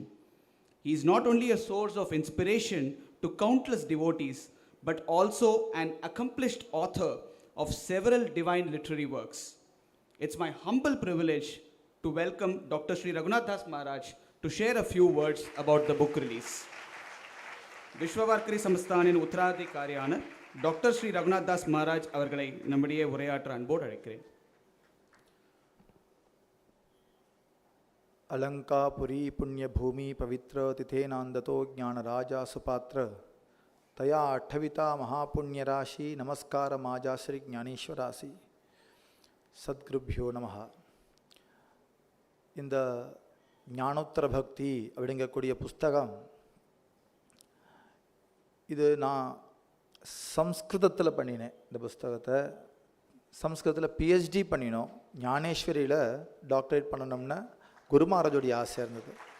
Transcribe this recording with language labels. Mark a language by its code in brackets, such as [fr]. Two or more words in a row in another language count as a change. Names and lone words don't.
[en] He is not only a source of inspiration to countless devotees, but also an accomplished author of several divine literary works. It's my humble privilege to welcome Dr. Sri Raghunath Das Maharaj to share a few words about the book release. [ta] Vishwa Varakari Samasthan in Uttaradhikariயான டாக்டர் ஸ்ரீ ரகுநாத் தாஸ் மகாராஜ் அவர்களை நம்முடைய உரையாற்ற அன்போடு அழைக்கிறேன். [mr] अलंकापुरी पुण्यभूमि पवित्र तिथेनांदतो ज्ञानराजा सुपात्र तया अठविता महापुण्यराशि नमस्कार माजा श्री ज्ञानेश्वरासी [sa] सद्गुरुभ्यो नमः. [ta] இந்த ஞானோத்தர பக்தி அப்படிங்கக்கூடிய புஸ்தகம் இது நான் சம்ஸ்கிருதத்தில் பண்ணினேன். இந்த புஸ்தகத்தை சம்ஸ்கிருதத்தில் பிஹெச்டி பண்ணினோம். ஞானேஸ்வரியில் டாக்டரேட் பண்ணணும்னா குரு மகாராஜோடைய ஆசை இருந்தது.